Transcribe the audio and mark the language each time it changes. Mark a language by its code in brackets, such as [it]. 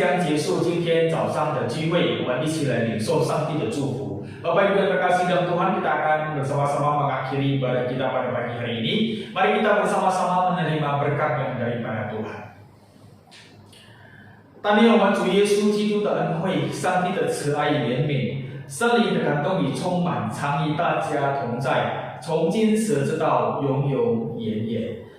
[zh] 结束今天早上的聚会，我们一起来领受上帝的祝福。 [id] Bapak Ibu yang terkasih dalam Tuhan, kita akan bersama-sama mengakhiri ibadah kita pada pagi hari ini. Mari kita bersama-sama menerima berkat yang daripada Tuhan。 [zh] 但愿我们主耶稣基督的恩惠、上帝的慈爱与怜悯、圣灵的感动与充满，常与大家同在，从今时直到永永远远。